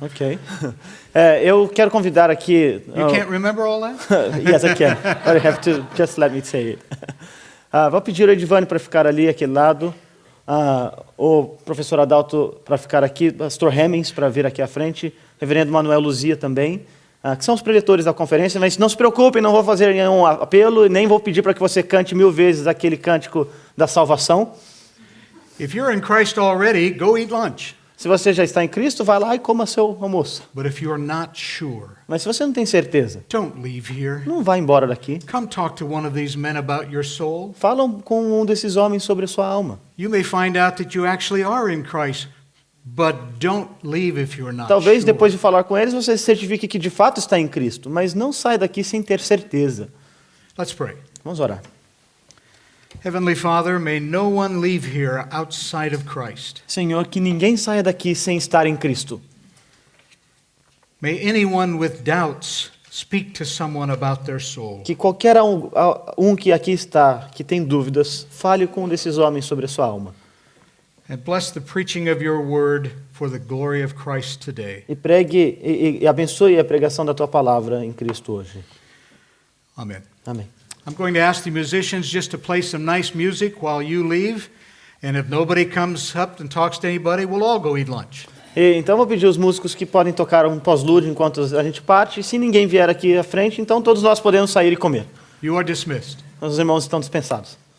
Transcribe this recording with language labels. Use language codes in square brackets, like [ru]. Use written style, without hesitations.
[pt] Ok. Eu quero convidar aqui... [en] You can't remember all that? Yes, I can. But you have to just let me say it. [pt] Vou pedir o Edvânio para ficar ali, aquele lado. O professor Adalto para ficar aqui. Pastor Hemmings para vir aqui à frente. Reverendo Manuel Luzia também. Que são os preletores da conferência. Mas não se preocupem, não vou fazer nenhum apelo e nem vou pedir para que você cante 1000 vezes aquele cântico da salvação. [en] If you're in Christ already, go eat lunch. [pt] Se você já está em Cristo, vai lá e coma seu almoço. [en] But if you're not sure, [pt] Mas se você não tem certeza, [en] don't leave here. [pt] não vá embora daqui. [en] Come talk to one of these men about your soul. [pt] Fala com um desses homens sobre a sua alma. [en] You may find out that you actually are in Christ, but don't leave if you're not [pt] Talvez [en] sure. [pt] depois de falar com eles você certifique que de fato está em Cristo, mas não saia daqui sem ter certeza. [en] Let's pray. [pt] Vamos orar. [en] Heavenly Father, may no one leave here outside of Christ. [pt] Senhor, que ninguém saia daqui sem estar em Cristo. [en] May anyone with doubts speak to someone about their soul. [pt] Que qualquer um que aqui está, que tem dúvidas, fale com um desses homens sobre a sua alma. [en] And bless the preaching of your word for the glory of Christ today. [pt] E pregue e abençoe a pregação da tua palavra em Cristo hoje. [en] Amen. [pt] Amém. [en] I'm going to ask the musicians just to play some nice music while you leave. And if nobody comes up and talks to anybody, we'll all go eat lunch. [pt] Então vou pedir aos músicos que podem tocar um pós-lúdio enquanto a gente parte. E se ninguém vier aqui à frente, então todos nós podemos sair e comer. [en] You are dismissed. [pt] Os irmãos estão dispensados.